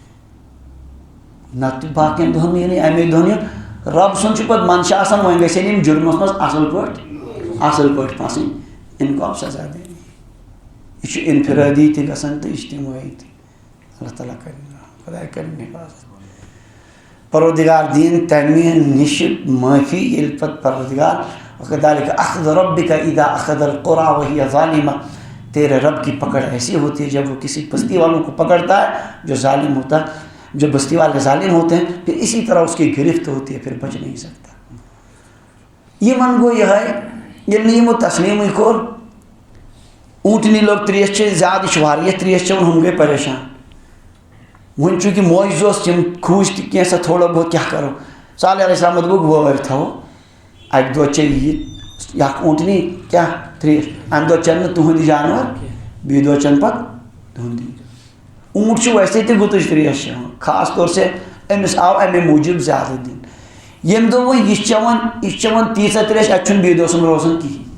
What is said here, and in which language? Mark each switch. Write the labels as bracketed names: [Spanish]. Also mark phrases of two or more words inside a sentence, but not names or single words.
[Kashmiri] نتہٕ باقین دۄہن یِنٕے اَمے دۄہن یُن رب سُنٛد چھُ پتہٕ منشا آسان وۄنۍ گژھن یِم جُرمس منٛز اصل پٲٹھۍ پھسٕنۍ اِنکو آو سزا دِنہٕ یہ چھُ انفرٲدی تہِ گژھان تہٕ اجتمٲعی تہِ اللہ تعالیٰ کٔرِنۍ رحم خۄداے کٔرِنۍ حفاظت پروردگار دین تمہِ نِش معٲفی ییٚلہِ پتہٕ پروردگار [Arabic] وَكَذَلِكَ أَخْذُ رَبِّكَ إِذَا أَخَذَ الْقُرَىٰ وَهِيَ ظَالِمَةٌ [Urdu] تیرے رب کی پکڑ ایسی ہوتی ہے جب وہ کسی بستی والوں کو پکڑتا ہے جو ظالم ہوتا ہے جو بستی والے ظالم ہوتے ہیں پھر اسی طرح اس کی گرفت ہوتی ہے پھر بچ نہیں سکتا [Kashmiri] یِمن گوٚو یِہوٚے ییٚلہِ نہٕ یِمو تسلیٖمٕے کوٚر اونٹنی لوگ تریش چیٚنۍ زیادٕ یہِ چھُ واریاہ تریش چٮ۪وان ہُم گٔے پریشان وۄنۍ چوٗنٛکہِ معجزٕ اوس یِم کھوٗژ تہِ کینٛژھا تھوڑا بہت کیٛاہ کرو صالح [Arabic] علیہ السلام [Kashmiri] دوٚپُکھ وٲرۍ تھاوو اکہِ دۄہ چیٚیہِ یہِ اکھ اونٹنی کیٛاہ تریش اَمہِ دۄہ چٮ۪ن نہٕ تُہنٛدۍ جانور بیٚیہِ دۄہ چٮ۪ن پتہٕ تُہنٛدی اونٹ چھُ ویسے تہِ گُتٕج تریش چٮ۪وان [Urdu] خاص طور سے [Kashmiri] أمِس آو اَمے موٗجوٗب زیادٕ دِنہٕ ییٚمہِ دۄہ وۄنۍ یہِ چھُ چٮ۪وان تیٖژاہ تریش اَتہِ چھُنہٕ بیٚیہِ دۄہ سُنٛد روزان کِہیٖنۍ